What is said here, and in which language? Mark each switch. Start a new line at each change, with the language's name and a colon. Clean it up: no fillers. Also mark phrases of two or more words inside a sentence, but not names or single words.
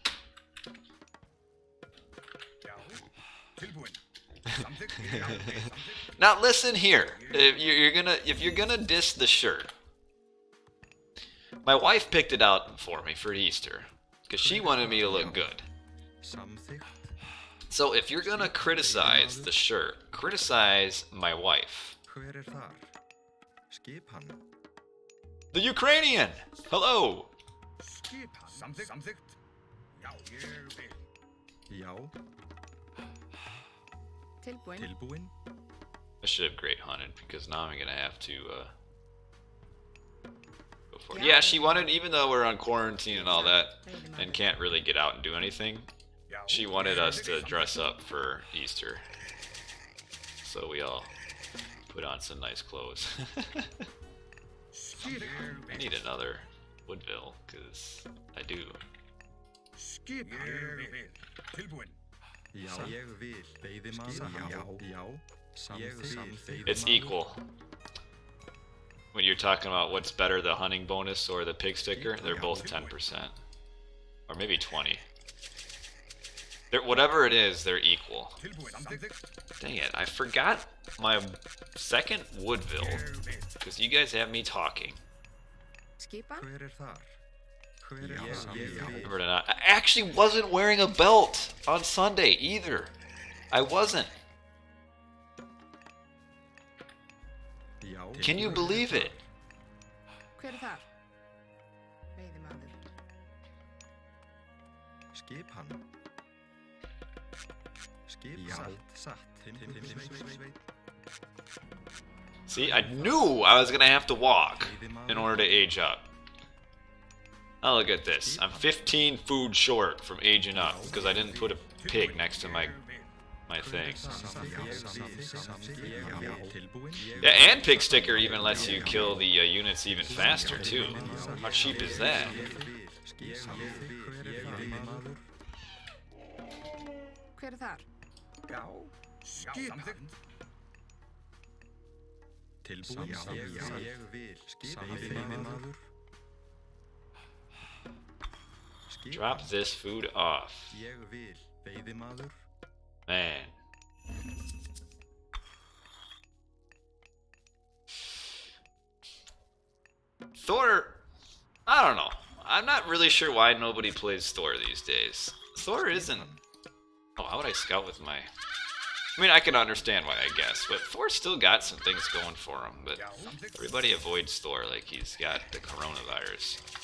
English: Now listen here. If you're gonna diss the shirt, my wife picked it out for me for Easter because she wanted me to look good.
Icelandic: Samþykkt.
English: So if you're gonna criticize the shirt, criticize my wife.
Icelandic: Hver þar? Skipan.
English: The Ukrainian. Hello.
Icelandic: Samþykkt. Já, ég vil. Já. Tilbúin. Tilbúin.
English: I should have great hunted because now I'm gonna have to go for it. Yeah, she wanted, even though we're on quarantine and all that, and can't really get out and do anything, she wanted us to dress up for Easter. So we all put on some nice clothes. I need another Woodville because I do.
Icelandic: Tilbúin. Já. Ég vil. Veiðimaður. Já. Samþykkt.
English: It's equal. When you're talking about what's better, the hunting bonus or the pig sticker, they're both 10%. Or maybe 20. Whatever it is, they're equal. Dang it, I forgot my second Woodville. Because you guys have me talking.
Icelandic: Skipan. Hver þar? Hver
English: I
Icelandic: vil.
English: remember to not. I actually wasn't wearing a belt on Sunday either. I wasn't.
Icelandic: Já.
English: Can you believe it?
Icelandic: Hver þar? Veiðimaður. Skipan. Skip. Satt.
English: See, I knew I was gonna have to walk in order to age up. Now look at this. I'm 15 food short from aging up because I didn't put a pig next to my thing. Yeah, and pig sticker even lets you kill the units even faster too. How cheap is that?
Icelandic: Hver þar? Já. Samþykkt. Tilbúin. Ég vil. Veiðimaður.
English: Drop this food off.
Icelandic: Ég vil. Veiðimaður.
English: Man. Thor, I don't know. I'm not really sure why nobody plays Thor these days. Thor isn't... Oh, how would I scout with my... I mean, I can understand why, I guess, but Thor's still got some things going for him, but everybody avoids Thor like he's got the coronavirus.